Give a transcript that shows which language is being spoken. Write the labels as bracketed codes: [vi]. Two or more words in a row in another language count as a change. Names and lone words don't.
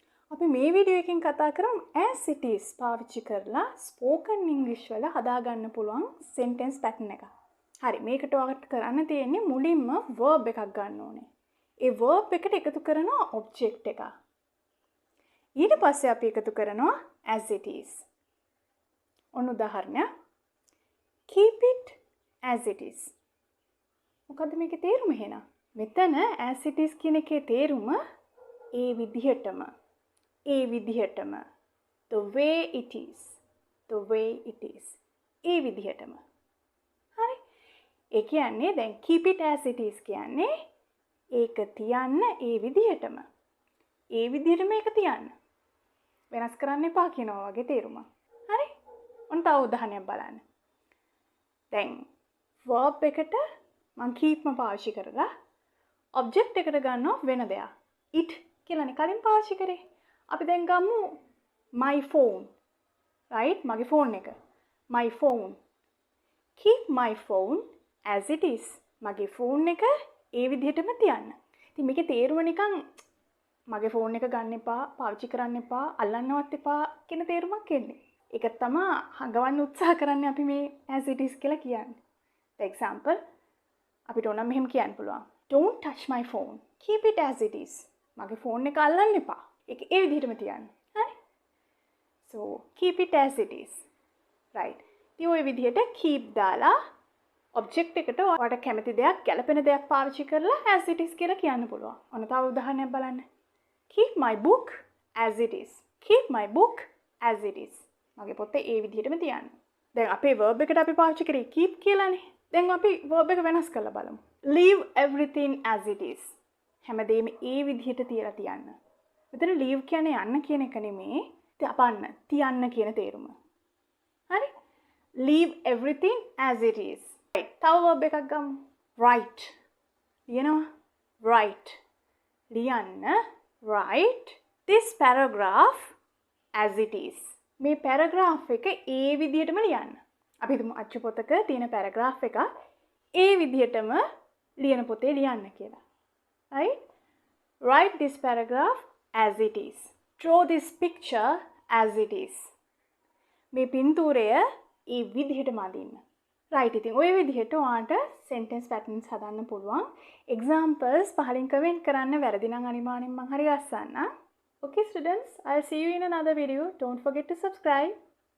[si] අපි මේ වීඩියෝ එකෙන් කතා කරමු [en] as it is [si] පාවිච්චි කරලා [en] spoken English [si] වල හදා ගන්න පුළුවන් [en] sentence pattern [si] එක. හරි මේකට ඔයාලට කරන්න තියෙන්නේ මුලින්ම verb එකක් ගන්න ඕනේ. ඒ verb එකට එකතු කරනවා object එක. ඊට පස්සේ අපි එකතු කරනවා [en] as it is. [si] ඔන්න උදාහරණයක්. [en] Keep it as it is. [si] මොකද්ද මේකේ තේරුම එහෙනම්? මෙතන [en] as it is [si] කියන එකේ තේරුම ඒ විදිහටම [en] the way it is [si] ඒ විදිහටම හරි ඒ කියන්නේ දැන් [en] keep it as it is [si] කියන්නේ ඒක තියන්න ඒ විදිහටම ඒක තියන්න වෙනස් කරන්න එපා කියනවා වගේ තේරුමක් හරි ඔන්න තව උදාහරණයක් බලන්න දැන් verb එකට මම keep පාවිච්චි කරලා object එකට ගන්නවා වෙන දෙයක් it කියලානේ කලින් පාවිච්චි කරේ අපි දැන් ගමු [en] my phone right [si] මගේ phone එක [en] my phone keep my phone as it is [si] මගේ phone එක ඒ විදිහටම තියන්න. ඉතින් මේකේ තේරුම නිකන් මගේ phone එක ගන්න එපා පාවිච්චි කරන්න එපා අල්ලන්නවත් එපා කියන තේරුමක් එන්නේ. ඒක තමයි හංගවන්න උත්සාහ කරන්නේ අපි මේ [en] as it is [si] කියලා කියන්නේ. [en] for example [si] අපිට ඕනම් මෙහෙම කියන්න පුළුවන්. [en] don't touch my phone keep it as it is [si] මගේ phone එක අල්ලන්න එපා. ඒක ඒ විදිහටම තියන්න. හරි? [en] So keep it as it is. right. [si] ඉතින් ඔය විදිහට keep දාලා object එකට ඔයාලට කැමති දෙයක්, ගැළපෙන දෙයක් පාවිච්චි කරලා [en] as it is [si] කියලා කියන්න පුළුවන්. ඔන්න තව උදාහරණයක් බලන්න. [en] Keep my book as it is. Keep my book as it is. [si] මගේ පොතේ ඒ විදිහටම තියන්න. දැන් අපේ verb එකට අපි පාවිච්චි කරේ keep කියලානේ. දැන් අපි verb එක වෙනස් කරලා බලමු. [en] Leave everything as it is. [si] හැමදේම ඒ විදිහට තියලා තියන්න. මෙතන leave කියන්නේ යන්න කියන එක නෙමේ තපන්න තියන්න කියන තේරුම. හරි? [en] Leave everything as it is. right. [si] තව verb එකක් ගමු. write. ලියනවා. write. ලියන්න. [en] write this paragraph as it is. [si] මේ paragraph එක ඒ විදිහටම ලියන්න. අපි හිතමු අච්චු පොතක තියෙන paragraph එක ඒ විදිහටම ලියන පොතේ ලියන්න කියලා. [en] right? write this paragraph as it is. Draw this picture as it is. [si] මේ පින්තූරය ඒ විදිහටම අඳින්න. right ඉතින් ওই විදිහට ඔයාලට [en] sentence patterns [si] හදන්න පුළුවන්. examples පහලින් comment කරන්න වැරදි නම් අනිවාර්යෙන් මම හරි ගස්සන්න. [en] okay students, I'll see you in another video. Don't forget to subscribe.